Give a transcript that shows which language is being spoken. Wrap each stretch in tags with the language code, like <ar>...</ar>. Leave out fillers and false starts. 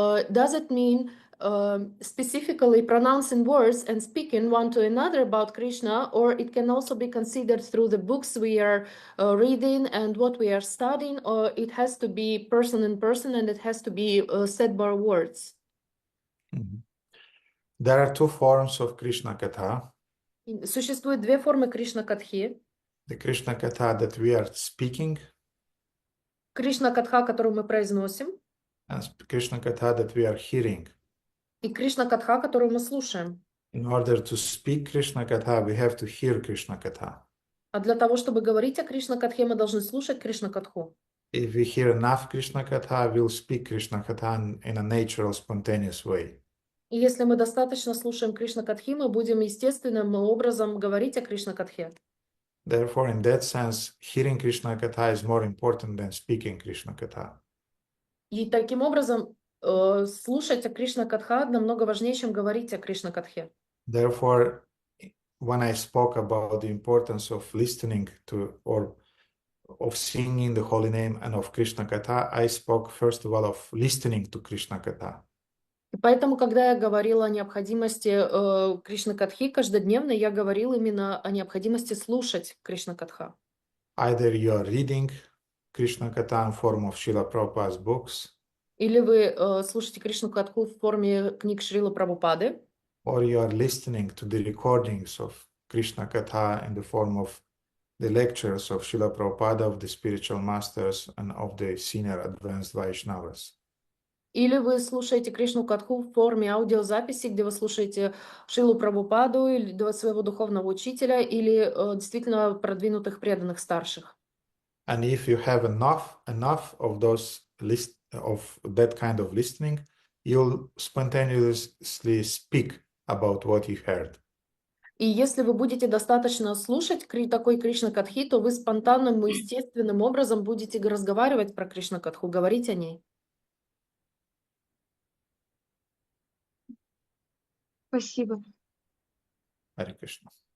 <en>Does it mean specifically pronouncing words and speaking one to another about Krishna, or it can also be considered through the books we are reading and what we are studying, or it has to be person in person and it has to be said by words? There are 2 forms of Krishna Katha.</en> <ru>Существует 2 формы Кришна Катхи.</ru> <en>The Krishna Katha that we are speaking,</en> <ru>Кришна Катха, которую мы произносим,</ru> <en>and Krishna Katha that we are hearing.</en> <ru>и Кришна Катха, которую мы слушаем.</ru> <en>In order to speak Krishna Katha, we have to hear Krishna Katha.</en> <ru>А для того, чтобы говорить о Кришна Катхе, мы должны слушать Кришна Катху.</ru> <en>If we hear enough Krishna Katha, we'll speak Krishna Katha in a natural, spontaneous way.</en> <ru>И если мы достаточно слушаем Кришна Катхи, мы будем естественным образом говорить о Кришна Катхе.</ru> <en>Therefore, in that sense, hearing Krishna Katha is more important than speaking Krishna Katha.</en> <ru>И таким образом слушать о Кришна Катха намного важнее, чем говорить о Кришна Катхе.</ru> <en>Therefore, when I spoke about the importance of listening to or of singing the holy name and of Krishna Katha, I spoke first of all of listening to Krishna Katha.</en> <ru>И поэтому, когда я говорила о необходимости Кришна Катхи каждодневно, я говорила именно о необходимости слушать Кришна Катха.</ru> <en>Either you are reading Krishna Katha in form of Srila Prabhupada's books,</en> <ru>Или вы слушаете Кришну Катху в форме книг Шрилы Прабхупады,</ru> <en>or you are listening to the recordings of Krishna Katha in the form of the lectures of Srila Prabhupada, of the spiritual masters, and of the senior advanced Vaishnavas.</en> <ru>или вы слушаете Кришну Катху в форме аудиозаписи, где вы слушаете Шрилу Прабхупаду, или своего духовного учителя, или действительно продвинутых преданных старших.</ru> <en>And if you have enough of that kind of listening, you'll spontaneously speak about what you heard.</en> <ru>И если вы будете достаточно слушать такой Кришна-катхи, то вы спонтанным, естественным образом будете разговаривать про Кришна-катху, говорить о ней. Спасибо. Харе Кришна.</ru>